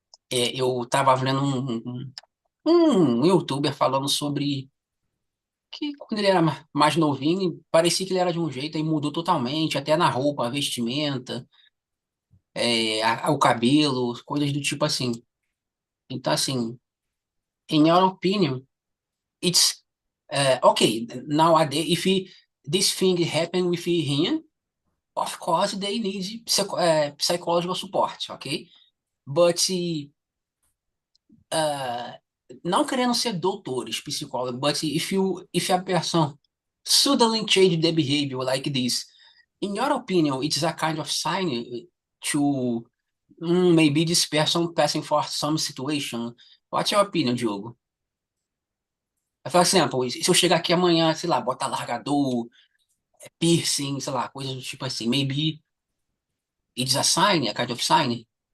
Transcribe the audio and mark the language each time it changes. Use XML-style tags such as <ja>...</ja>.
<pt>eu tava vendo um youtuber falando sobre que quando ele era mais novinho, parecia que ele era de um jeito, aí mudou totalmente, até na roupa, a vestimenta, o cabelo, coisas do tipo assim. Então, assim,</pt> <en>in your opinion, it's okay, nowadays, this thing happen with him, of course they need psychological support, okay? But uh,</en> <pt>não querendo ser doutores, psicólogos,</pt> <en>but if a person suddenly change the behavior like this, in your opinion, it's a kind of sign to maybe this person passing for some situation. What's your opinion, Diogo?</en> <pt>Eu falo assim, pô, se eu chegar aqui amanhã, sei lá, botar largador, piercing, sei lá, coisas do tipo assim,</pt> <en>maybe it's a sign, a kind of sign.</en>